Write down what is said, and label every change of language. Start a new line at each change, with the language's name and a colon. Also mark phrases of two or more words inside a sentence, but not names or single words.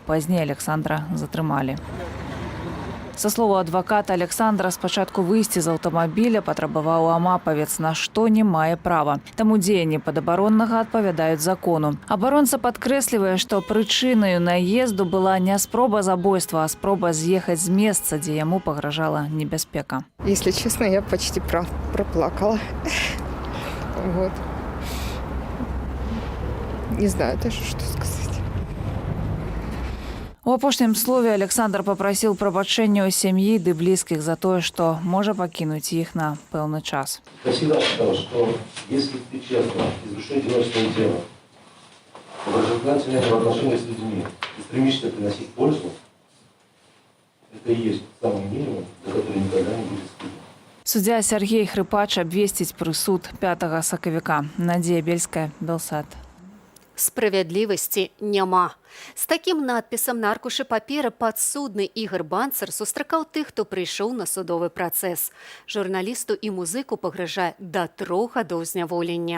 Belarusian: Пазней Александра затрымалі. Са слова адваката Александра, спачатку выйсці з аўтамабіля патрабаваў амапавец, на што не мае права. Таму дзеянні падабароннага адпавядаюць закону. Абаронца падкрэслівае, што прычынаю наезду была не спроба забойства, а спроба з'ехаць з месца, дзе яму пагражала небяспека.
Russian: Если честно, я почти проплакала. Вот. Не знаю даже, что сказать.
Belarusian: У апошнім слове Александр папрасіў прабачэння ў сям'і ды блізкіх за тое, што можа пакінуць іх на пэўны час.
Russian: Я всегда считал, что если ты честно из души делаешь свое дело, доброжелательное отношение с людьми и стремишься приносить пользу, это и есть самый минимум, за который никогда не будет стыдно.
Belarusian: Суддзя Сергей Хрыпач абвесціць прысуд 5 сакавіка. Надзея Бельская, Белсат. Справядлівасці няма. З такім надпісам на аркушы паперы падсудны Ігар Банцар сустракаў тых, хто прыйшоў на судовы працэс. Журналісту і музыку пагражае да 3 гадоў зняволення.